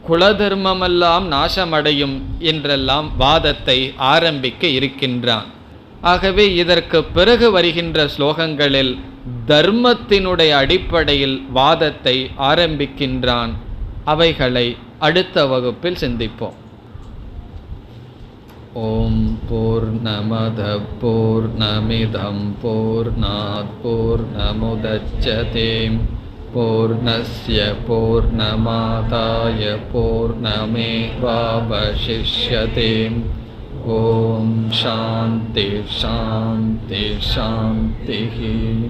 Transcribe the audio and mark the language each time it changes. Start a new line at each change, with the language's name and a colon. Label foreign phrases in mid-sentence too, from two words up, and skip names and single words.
Tamil: குலதர்மமெல்லாம் நாசமடையும் என்றெல்லாம் வாதத்தை ஆரம்பிக்க இருக்கின்றான். ஆகவே இதற்கு பிறகு வருகின்ற ஸ்லோகங்களில் தர்மத்தினுடைய அடிப்படையில் வாதத்தை ஆரம்பிக்கின்றான். அவைகளை அடுத்த வகுப்பில் சிந்திப்போம்.
Sanskrit: ॐ पूर्णमद पूर्णमिदं पूर्णात् पूर्णमुदच्यते पूर्णस्य पूर्णमादाय पूर्णमेवावशिष्यते. ॐ शान्ति शान्ति शान्ति.